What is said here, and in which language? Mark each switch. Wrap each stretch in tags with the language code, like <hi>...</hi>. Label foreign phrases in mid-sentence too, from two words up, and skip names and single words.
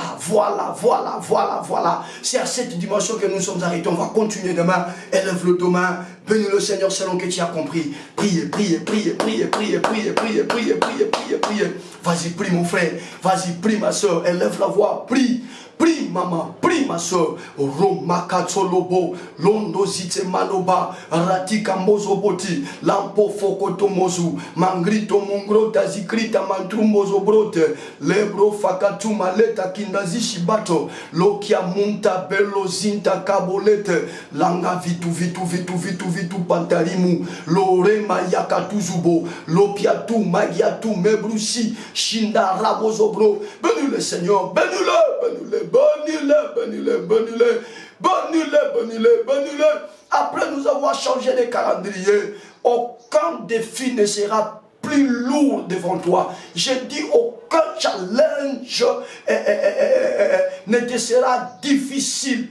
<fr>C'est à cette dimension que nous sommes arrêtés. On va continuer demain. Élève le demain. Bénis le Seigneur selon que tu as compris. Priez. Vas-y, prie mon frère. Vas-y, prie ma soeur. Élève la voix. Prie. Prie maman, prie ma soeur. Roma katsolobo, londo zite maloba, ratika mozoboti, lampo fokoto mozu, mangrito mongro tazikrita mantru mozobrote, lebro fakatu maleta kindazi shibato, lokia munta bello zinta kabolete, langa vitu pantarimu, lore mayaka tuzubo, lopiatu magiatu mebrusi, shinda rabozobro. Bénis le Seigneur, bénis-le. Bénis-le. Après nous avoir changé les calendriers, aucun défi ne sera plus lourd devant toi. Je dis aucun challenge ne te sera difficile.</fr>